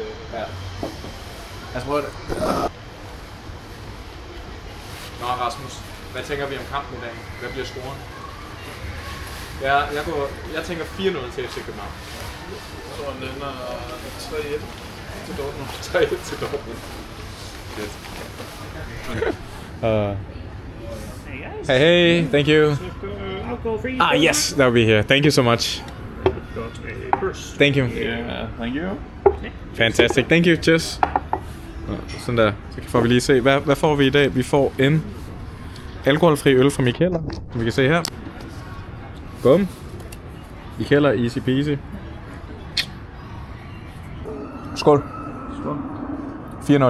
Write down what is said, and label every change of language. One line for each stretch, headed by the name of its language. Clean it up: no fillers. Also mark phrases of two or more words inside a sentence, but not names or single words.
Danish: Ja. Lad os prøve det. Nå, Rasmus. Hvad tænker vi om kampen i dag? Hvad bliver scoren? Ja, jeg tænker 4-0 til FC København. Så den ender 3-1 til Dortmund. 3-1 til Dortmund.
English: Yes. Hey, thank you. Yes, that'll be here. Thank you so much. Thank you. Yeah, thank you. Fantastic. Thank you. Cheers.
Danish: Sådan der. Så får vi lige se. Hvad får vi i dag? Vi får en alkoholfri øl fra Mikkeller, som vi kan se her. Bum. Mikkeller,
English: easy peasy.
Danish: Skål. Skål.